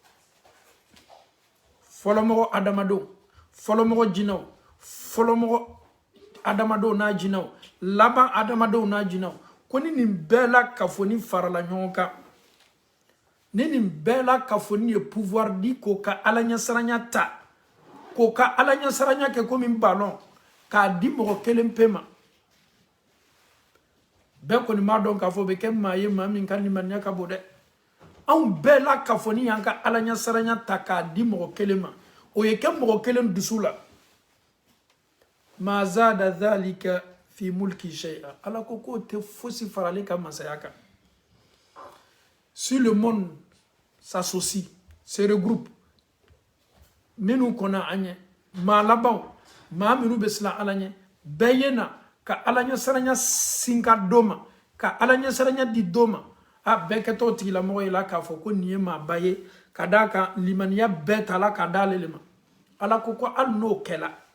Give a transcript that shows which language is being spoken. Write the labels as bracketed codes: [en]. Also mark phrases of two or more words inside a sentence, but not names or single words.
[bm] fɔlɔmɔgɔ adamadenw fɔlɔmɔgɔ jinaw fɔlɔmɔgɔ adamadenw n'a jinaw laban adamadenw n'a jinaw ko ni nin bɛɛ la kafoni farala ɲɔgɔn kan ni nin bɛɛ la kafoni ye pouvoir di k'o ka alaɲɛsiranya ta k'o ka alaɲɛsiranya kɛ komi ballon k'a di mɔgɔ kelen pe ma bɛɛ kɔni b'a dɔn k'a fɔ o bɛ kɛ maa ye maa min ka limaniya ka bon dɛ anw bɛɛ la kafoni y'an ka alaɲɛsiranya ta k'a di mɔgɔ kelen ma o ye kɛ mɔgɔ kelen dusu la [ar] ما زاد ذلك في ملكه شيئا [bm] ala ko k'o tɛ fosi farali ka masaya kan [fr] si le monde s'associe se regroupe [bm] minnu kɔnna an ɲɛ maa labanw maa minnu bɛ siran ala ɲɛ bɛɛ ye na ka alaɲɛsiranya sinka dɔ ma ka alaɲɛsiranya di dɔ ma a bɛɛ kɛtɔ tigilamɔgɔ ye la k'a fɔ ko nin ye maaba ye ka d'a kan limaniya bɛɛ ta la ka d'ale le ma ala ko hali n'o kɛla